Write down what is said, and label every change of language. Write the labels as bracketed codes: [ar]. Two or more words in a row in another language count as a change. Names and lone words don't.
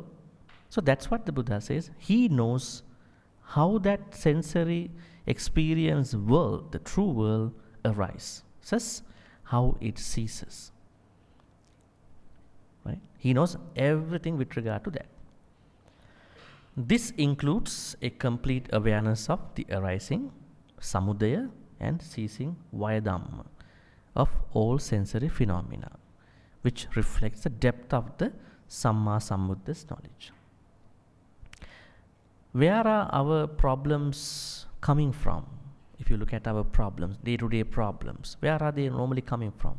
[en] So that's what the Buddha says. He knows how that sensory experience world, the true world, arises, how it ceases. Right? He knows everything with regard to that. This includes a complete awareness of the arising, samudaya, and ceasing, [pi] vaya dhamma, [en] of all sensory phenomena, which reflects the depth of the Samma Sambuddha's knowledge. Where are our problems coming from? If you look at our problems, day-to-day problems, where are they normally coming from?